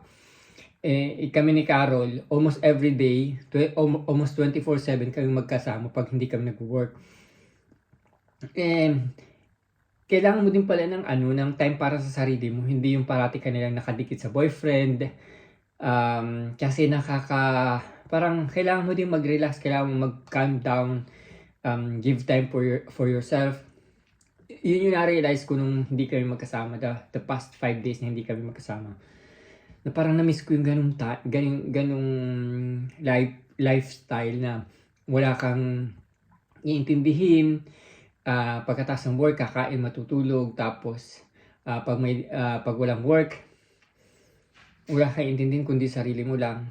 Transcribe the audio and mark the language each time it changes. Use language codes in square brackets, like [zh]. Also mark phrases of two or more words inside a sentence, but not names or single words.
[tl] Kami ni Carol, [en] almost everyday, almost 24/7 [tl] kami magkasama pag hindi kami nag-work. Kailangan mo din pala ng time para sa sarili mo. Hindi yung parati ka nilang nakadikit sa boyfriend. Kasi parang kailangan mo din mag-relax, kailangan mo mag- [en] calm down, give time for yourself. [tl] Yun yung na-realize ko nung hindi kami magkasama, [en] the past 5 days [tl] na hindi kami magkasama. Na parang na-miss ko yung ganung lifestyle na wala kang iintindihin, pagkatapos ng work, kakain, matutulog, tapos pag walang work, wala kang iintindihin kundi sarili mo lang.